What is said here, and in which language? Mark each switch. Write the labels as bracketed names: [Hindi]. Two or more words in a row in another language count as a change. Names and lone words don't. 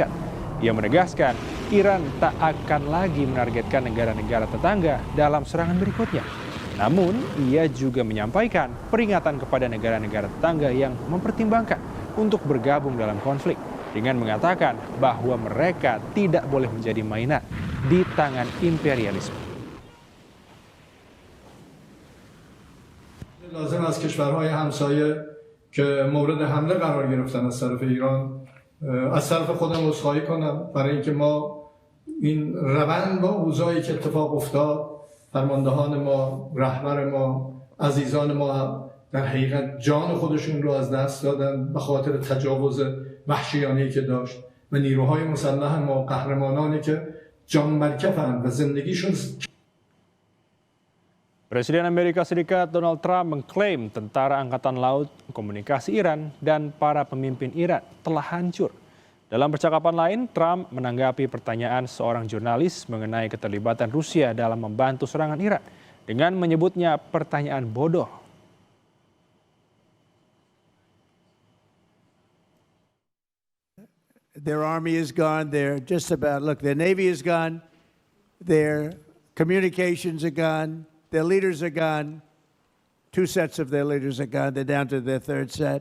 [Indonesian] Ia menegaskan Iran tak akan lagi menargetkan negara-negara tetangga dalam serangan berikutnya. Namun, ia juga menyampaikan peringatan kepada negara-negara tetangga yang mempertimbangkan untuk bergabung dalam konflik dengan mengatakan bahwa mereka tidak boleh menjadi mainan di tangan imperialisme. [Persian] لازم از کشورهای همسایه که مورد حمله قرار گرفتن از طرف ایران از طرف خودم عذرخواهی کنم برای اینکه ما این روند با اوضاعی که اتفاق افتاد فرماندهان ما رهبر ما عزیزان ما در حقیقت جان خودشون رو از دست دادن به خاطر تجاوز وحشیانه‌ای که داشت و نیروهای مسلح ما قهرمانانی که جان برکفن و زندگیشون. [Indonesian] Presiden Amerika Serikat Donald Trump mengklaim tentara angkatan laut, komunikasi Iran, dan para pemimpin Iran telah hancur. Dalam percakapan lain, Trump menanggapi pertanyaan seorang jurnalis mengenai keterlibatan Rusia dalam membantu serangan Iran dengan menyebutnya pertanyaan bodoh. [English] Their army is gone. They're just about, look, their navy is gone. Their communications are gone. Their leaders are gone. 2 sets of their leaders are gone. They're down to their 3rd set.